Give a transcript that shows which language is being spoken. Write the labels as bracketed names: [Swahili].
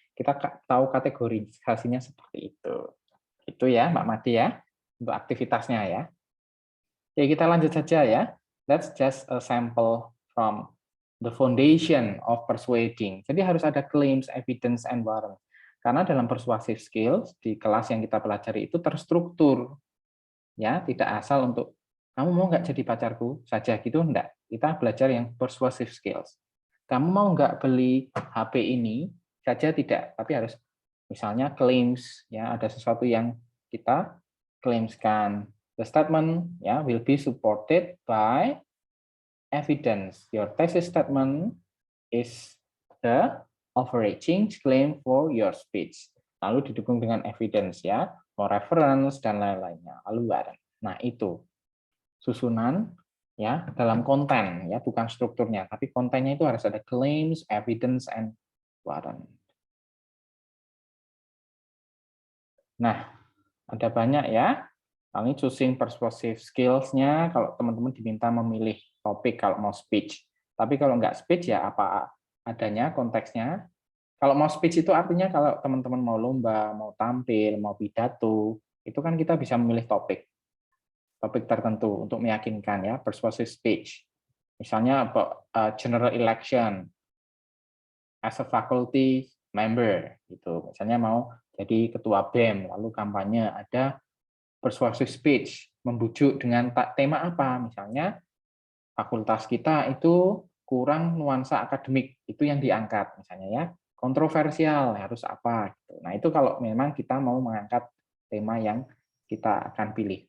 [Indonesian] Kita tahu kategorisasinya seperti itu. Itu ya, Mbak Madi ya, untuk aktivitasnya ya. Oke, kita lanjut saja ya. [English] That's just a sample from the foundation of persuading. [Indonesian] Jadi harus ada claims, evidence, and warrant. Karena dalam persuasive skills di kelas yang kita pelajari itu terstruktur. Ya, tidak asal untuk kamu mau nggak jadi pacarku saja gitu, enggak. Kita belajar yang persuasive skills. Kamu mau nggak beli HP ini saja tidak, tapi harus misalnya claims ya, ada sesuatu yang kita claimskan. [English] The statement ya will be supported by evidence. Your thesis statement is the overarching claim for your speech. [Indonesian] Lalu didukung dengan evidence ya, mau reference dan lain-lainnya. Lalu warrant. Nah, itu susunan ya dalam konten ya, bukan strukturnya, tapi kontennya itu harus ada claims, evidence, and warrant. Nah, ada banyak ya. Kami choosing persuasive skills-nya kalau teman-teman diminta memilih topik kalau mau speech. Tapi kalau nggak speech ya apa adanya konteksnya. Kalau mau speech itu artinya kalau teman-teman mau lomba, mau tampil, mau pidato, itu kan kita bisa memilih topik tertentu untuk meyakinkan ya, persuasive speech. Misalnya [English] general election as a faculty member [Indonesian] gitu. Misalnya mau jadi ketua BEM lalu kampanye, ada persuasive speech membujuk dengan tema apa? Misalnya fakultas kita itu kurang nuansa akademik, itu yang diangkat misalnya ya. Kontroversial harus apa gitu. Nah, itu kalau memang kita mau mengangkat tema yang kita akan pilih.